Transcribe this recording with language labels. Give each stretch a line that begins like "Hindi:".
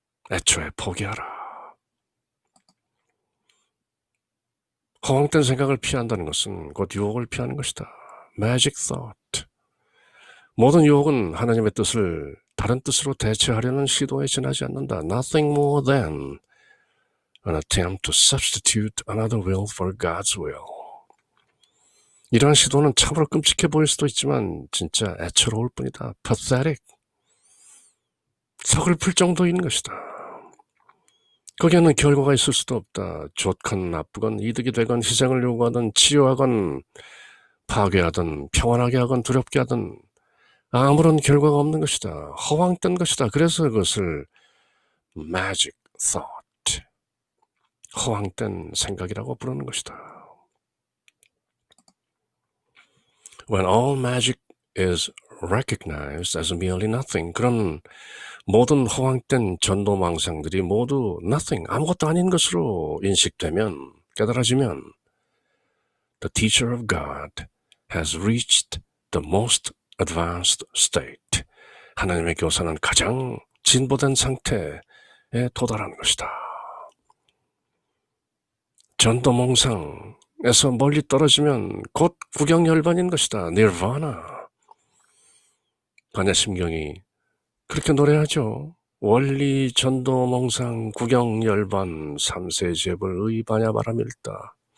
Korean: 애초에 포기하라. 허황된 생각을 피한다는 것은 곧 유혹을 피하는 것이다.
English: magic thought.
Korean: 모든 유혹은 하나님의 뜻을 다른 뜻으로 대체하려는 시도에 지나지 않는다.
English: Nothing more than an attempt to substitute another will for God's will.
Korean: 이러한 시도는 참으로 끔찍해 보일 수도 있지만 진짜 애처로울 뿐이다. pathetic. 서글플 정도인 것이다. 거기에는 결과가 있을 수도 없다. 좋건 나쁘건 이득이 되건 희생을 요구하든 치유하건 파괴하든 평안하게 하건 두렵게 하든 아무런 결과가 없는 것이다. 허황된 것이다. 그래서 그것을
English: magic thought,
Korean: 허황된 생각이라고 부르는 것이다.
English: When all magic is recognized as merely nothing,
Korean: 그런 모든 허황된 전도망상들이 모두
English: nothing,
Korean: 아무것도 아닌 것으로 인식되면, 깨달아지면
English: the teacher of God has reached the most advanced state.
Korean: 하나님의 교사는 가장 진보된 상태에 도달하는 것이다. 전도몽상에서 멀리 떨어지면 곧 구경열반인 것이다.
English: nirvana.
Korean: 반야심경이 그렇게 노래하죠. 원리 전도몽상 구경열반 삼세제불의 반야바람일다.